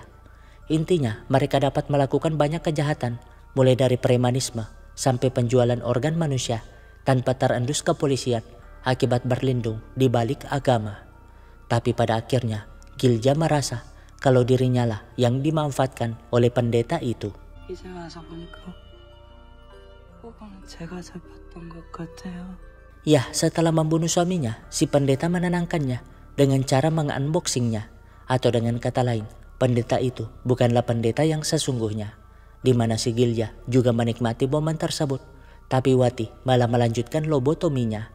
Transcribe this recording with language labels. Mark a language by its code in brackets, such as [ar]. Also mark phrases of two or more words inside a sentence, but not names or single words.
[id] Intinya mereka dapat melakukan banyak kejahatan, mulai dari premanisme sampai penjualan organ manusia tanpa terendus kepolisian akibat berlindung di balik agama. Tapi pada akhirnya Gilja merasa kalau dirinya lah yang dimanfaatkan oleh pendeta itu. [ko] 이제 와서 보니까 그거는 제가 잡았던 것 같아요. [id] Ya, setelah membunuh suaminya, si pendeta menenangkannya dengan cara mengunboxingnya. Atau dengan kata lain, pendeta itu bukanlah pendeta yang sesungguhnya. Di mana si Gilja juga menikmati momen tersebut, tapi Wati malah melanjutkan lobotominya.